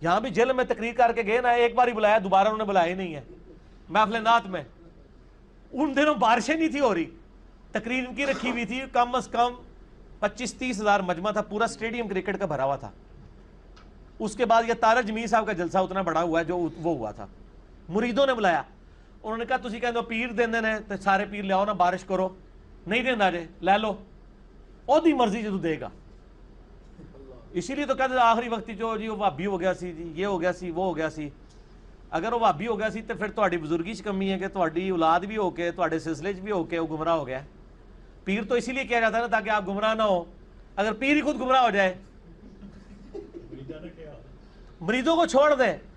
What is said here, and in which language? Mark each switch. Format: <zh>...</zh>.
<ur>یہاں بھی جیل میں تقریر کر کے گئے نا، ایک بار ہی بلایا، دوبارہ انہوں نے بلایا ہی نہیں ہے محفل نعت میں. ان دنوں بارشیں نہیں تھی ہو رہی، تقریر ان کی رکھی ہوئی تھی، کم از کم 25-30 ہزار مجمع تھا، پورا اسٹیڈیم کرکٹ کا بھرا ہوا تھا. اس کے بعد یہ تارا جمیل صاحب کا جلسہ اتنا بڑا ہوا ہے جو وہ ہوا تھا. مریدوں نے بلایا، انہوں نے کہا</ur> <pa>تسی کہندے ہو پیر دیندے نے تے سارے پیر لیاؤ نا، بارش کرو. نہیں دینا جے لے لو، او دی مرضی جدو دے گا.</pa> <ur>اسی لیے تو کہتے ہیں آخری وقت جو جی وہ وہابی ہو گیا سی، جی یہ ہو گیا سی، وہ ہو گیا سی. اگر وہ وہابی ہو گیا سی تو پھر تہاڈی بزرگی چ کمی ہے کہ تہاڈی اولاد بھی ہو کے تہاڈے سلسلے چ بھی ہو کے وہ گمراہ ہو گیا. پیر تو اسی لیے کیا جاتا ہے نا تاکہ آپ گمراہ نہ ہو. اگر پیر ہی خود گمراہ ہو جائے، مریدوں کو چھوڑ دیں.</ur>